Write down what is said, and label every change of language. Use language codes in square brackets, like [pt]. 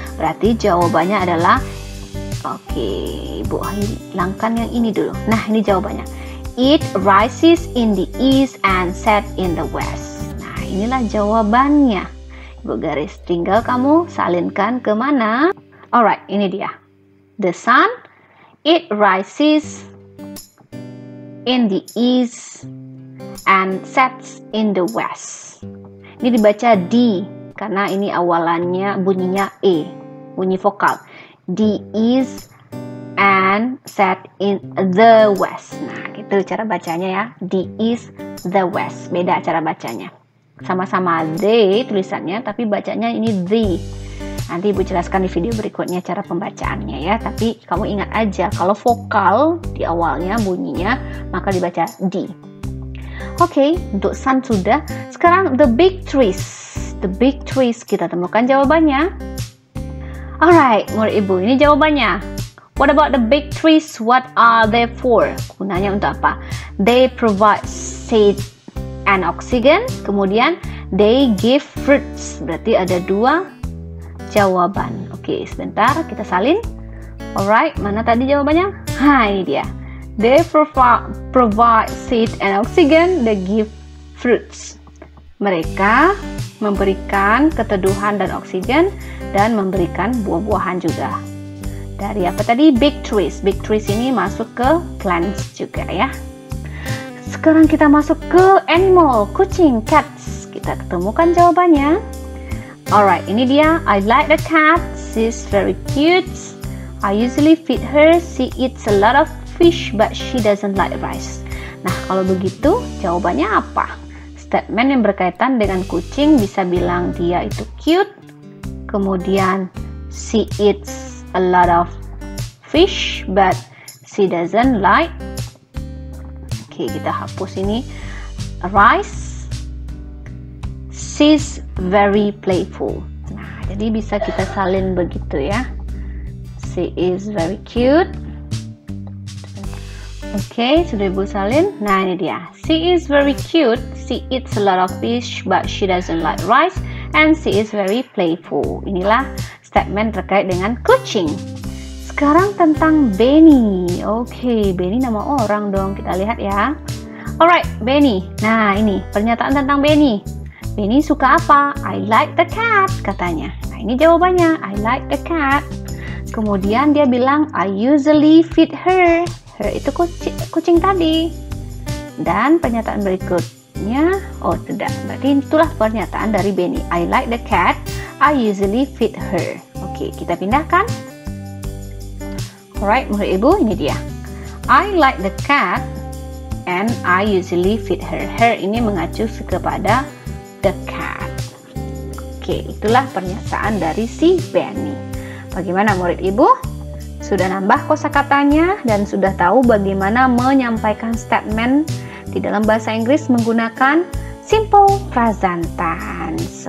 [id] Berarti jawabannya adalah, oke, Ibu hilangkan yang ini dulu. Nah, ini jawabannya. [en] It rises in the east and sets in the west. [id] Nah, inilah jawabannya. Ibu garis, tinggal kamu salinkan ke mana. Alright, ini dia. [en] The sun, it rises in the east and sets in the west. [id] Ini dibaca D karena ini awalannya bunyinya E, bunyi vokal. [en] The east and set in the west. [id] Nah, itu cara bacanya ya. [en] The east, the west. [id] Beda cara bacanya. Sama-sama they tulisannya, tapi bacanya ini the. Nanti Ibu jelaskan di video berikutnya cara pembacaannya ya. Tapi kamu ingat aja, kalau vokal di awalnya bunyinya, maka dibaca D. Oke, untuk sun sudah. Sekarang the big trees. The big trees, kita temukan jawabannya. Alright, menurut Ibu, ini jawabannya. [en] What about the big trees? What are they for? [id] Gunanya untuk apa? [en] They provide shade and oxygen. [id] Kemudian, they give fruits. Berarti ada dua jawaban. Oke, sebentar kita salin. Alright, mana tadi jawabannya? Ini dia. [en] They provide seed and oxygen. They give fruits. [id] Mereka memberikan keteduhan dan oksigen dan memberikan buah-buahan juga. Dari apa tadi? Big trees. Big trees ini masuk ke plants juga ya. Sekarang kita masuk ke animal, kucing, cats. Kita ketemukan jawabannya. [en] Alright, ini dia. I like the cat. She's very cute. I usually feed her. She eats a lot of fish, but she doesn't like rice. [id] Nah, kalau begitu, jawabannya apa? Statement yang berkaitan dengan kucing bisa bilang dia itu cute. [en] Kemudian, she eats a lot of fish, but she doesn't like. [id] Oke, kita hapus ini. Rice. [en] She's very playful. [id] Nah, jadi bisa kita salin begitu ya. [en] She is very cute. [id] Oke, sudah Ibu salin. Nah, ini dia. [en] She is very cute. She eats a lot of fish, but she doesn't like rice. And she is very playful. [id] Inilah statement terkait dengan kucing. Sekarang tentang Benny. Oke, Benny nama orang dong. Kita lihat ya. Alright, Benny. Nah, ini pernyataan tentang Benny. Benny suka apa? [en] I like the cat, [id] katanya. Nah, ini jawabannya. [en] I like the cat. [id] Kemudian dia bilang, [en] I usually feed her. [id] Her itu kucing tadi. Dan pernyataan berikutnya, oh tidak, berarti itulah pernyataan dari Benny. [en] I like the cat. I usually feed her. [id] Oke, kita pindahkan. Alright, menurut Ibu, ini dia. [en] I like the cat and I usually feed her. [id] Her ini mengacu kepada the cat. Oke, itulah pernyataan dari si Benny. Bagaimana murid Ibu? Sudah nambah kosakatanya dan sudah tahu bagaimana menyampaikan statement di dalam bahasa Inggris menggunakan simple present tense.